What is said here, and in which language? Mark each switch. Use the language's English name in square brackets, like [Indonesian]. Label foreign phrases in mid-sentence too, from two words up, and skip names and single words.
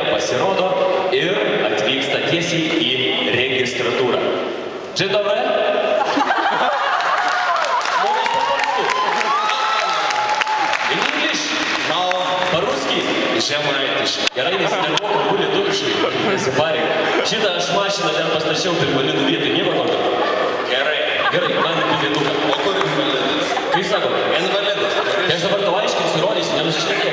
[Lithuanian] pasirodo ir atvyksta tiesiai į registratūrą. [Polish] Dzień dobry. Mówisz po polsku? [English] In English? No. [Russian] Po-ruski? [Lithuanian] Žemaitiškai. Gerai, nesinervuok, kalbu lietuviškai. Nesipareik. Šitą aš mašiną ten pastačiau prie invalidų vietoj, nieko tokio. Gerai. Gerai, man bilietuką. O kur invalidas? Kai sako? Invalidas. Tai aš dabar tau aiškinsiu, rodysiu, nenusišnekėk.